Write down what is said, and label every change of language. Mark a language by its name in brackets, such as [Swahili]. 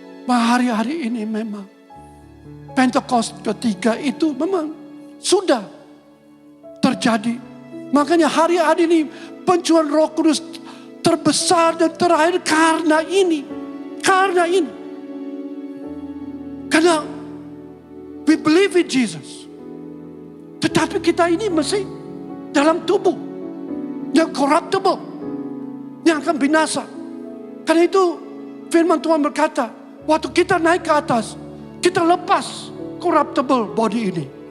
[Indonesian] Hari-hari ini memang Pentecost ketiga itu memang sudah terjadi. Makanya hari-hari ini pencurahan Roh Kudus terbesar dan terakhir karena ini. Karena ini. Karena [English] we believe in Jesus. [Indonesian] Tetapi kita ini masih dalam tubuh yang corruptible, yang akan binasa. Karena itu firman Tuhan berkata, waktu kita naik ke atas, kita lepas corruptible body ini.